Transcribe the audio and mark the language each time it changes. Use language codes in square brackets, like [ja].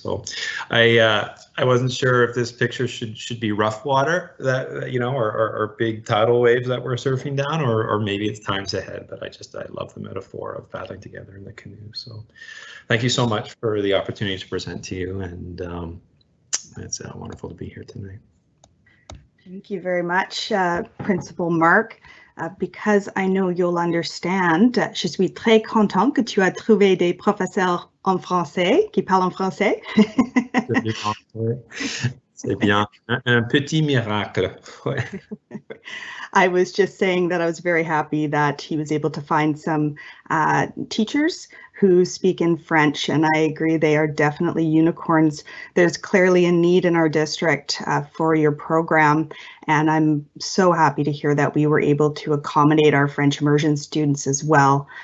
[en] So I wasn't sure if this picture should be rough water or big tidal waves that we're surfing down, or maybe it's times ahead. But I love the metaphor of paddling together in the canoe. So thank you so much for the opportunity to present to you, and it's wonderful to be here tonight. Thank you very much, Principal Mark. Because I know you'll understand, [fr] je suis très content que tu as trouvé des professeurs en français qui parlent en français. C'est bien, un petit miracle. [en] I was just saying that I was very happy that he was able to find some teachers who speak in French, and I agree they are definitely unicorns. There's clearly a need in our district for your program, and I'm so happy to hear that we were able to accommodate our French immersion students as well.